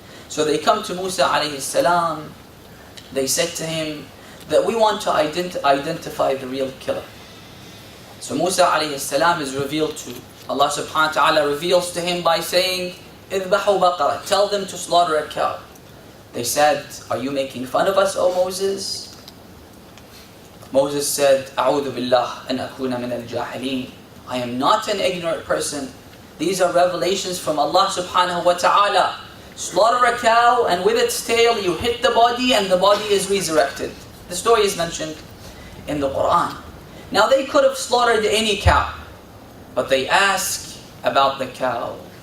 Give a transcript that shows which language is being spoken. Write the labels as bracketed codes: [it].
[en] So they come to Musa alayhi salam. They said to him that we want to identify the real killer. So Musa alayhi salam is revealed to. Allah subhanahu wa ta'ala reveals to him by saying, [ar] اذبحوا بقرة. [en] Tell them to slaughter a cow. They said, are you making fun of us, O Moses? [ar] Moses said, أعوذ بالله أن أكون من الجاهلين. [en] I am not an ignorant person. These are revelations from Allah subhanahu wa ta'ala. Slaughter a cow and with its tail you hit the body and the body is resurrected. The story is mentioned in the Quran. Now they could have slaughtered any cow, but they ask about the cow.